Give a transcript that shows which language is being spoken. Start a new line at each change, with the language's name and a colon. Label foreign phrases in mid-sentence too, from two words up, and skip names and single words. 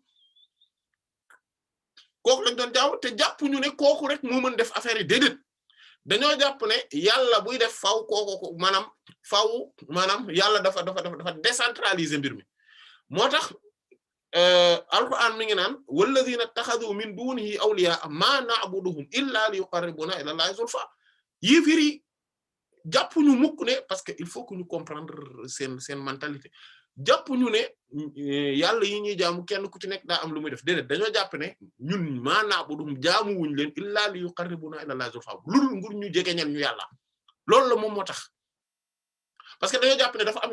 Wolof: jaamu te jàppuñu ne kooku rek moo mën def affaire yi déedéet dañoo jàpp ne yàlla buy def faaw kooku maanaam yàlla dafa décentraliser mbir mi moo tax alquran mi ngi naan
Arabic: والذين اتخذوا من دونه أولياء ما نعبدهم إلا ليقربونا إلى الله زلفى
Wolof: yéefiri jàppuñu mukk ne
French: parce que il faut que
Wolof: ñu comprendre seen mentalité jàppuñu ne yàlla yi ñuy jaamu kenn ku ci nekk daa am lu muy def déedéet dañoo jàpp ne ñun
Arabic: ما نعبدهم
Wolof: jaamu wuñ leen
Arabic: إلا ليقربونا إلى الله زلفى
Wolof: lulul ngur ñu jegeñal ñu yàlla loolu la moom moo tax
French: parce que
Wolof: dañoo jàpp ne dafa am